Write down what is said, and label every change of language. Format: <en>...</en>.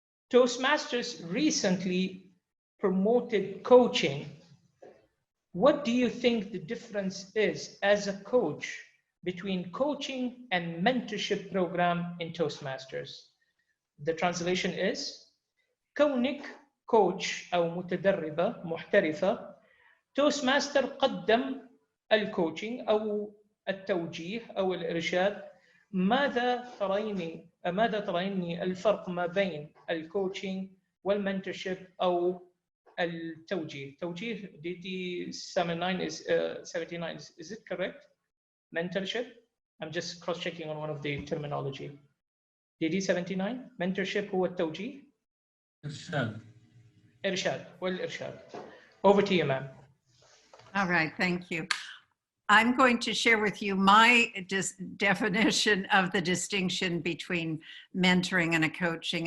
<en>Toastmasters recently promoted coaching what do you think the difference is as a coach between coaching and mentorship program in Toastmasters? The translation is:</en> <ar>كونك coach أو متدربة محترفة، توستماستر قدم الكوتشنج أو التوجيه أو الإرشاد. ماذا ترين الفرق ما بين الكوتشنج والمنتورشيب أو التوجيه؟ توجيه DT79</ar> <en>is it correct? Mentorship? I'm just cross-checking on one of the terminology. DT79 mentorship</en> <ar>هو التوجيه. إرشاد والإرشاد.</ar> <en>Over to you, ma'am. All right, thank you. I'm going to share with you my definition of the distinction between mentoring and a coaching.</en>